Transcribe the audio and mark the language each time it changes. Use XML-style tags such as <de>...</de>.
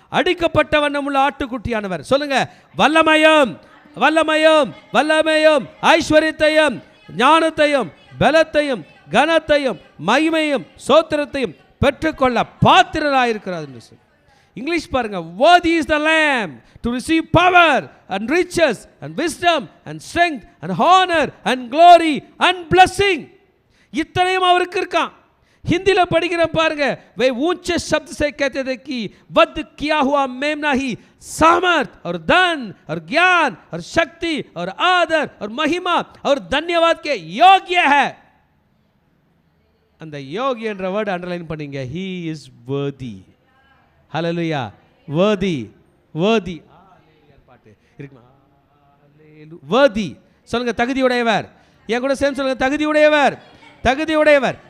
<ta>அடிக்கப்பட்ட வண்ணமுள்ள ஆட்டுக்குட்டியானவர். சொல்லுங்க. வல்லமையும் வல்லமையும் வல்லமையும் ஐஸ்வர்யத்தையும் ஞானத்தையும் பலத்தையும் கனத்தையும் மகிமையும் சோத்திரத்தையும் பெற்றுக்கொள்ள பாத்திரராயிருக்கிறார் என்று சொல்லி. இங்கிலீஷ் பாருங்க.</ta> <en>Worthy is the Lamb to receive power and riches and wisdom and strength and honor and glory and blessing.</en> <ta>இத்தனையும் அவருக்கு இருக்கான்.</ta> <hi>हिंदी पढ़िए पारेंगे, वे ऊंचे शब्द से कहते थे कि वध किया हुआ मेमना ही सामर्थ और धन और ज्ञान और शक्ति और आदर और महिमा और धन्यवाद के योग्य है.</hi> <ta>அந்த யோகி என்ற வேர்ட் அண்டர்லைன் பண்ணீங்க.</ta> <en>he is worthy. hallelujah. worthy worthy</en> <ta>பாட்டு இருக்குமா? worthy சொல்லுங்க. தகுதியுடையவர். என் கூட சேர்ந்து சொல்லுங்க. தகுதியுடையவர். தகுதியுடையவர்.</ta>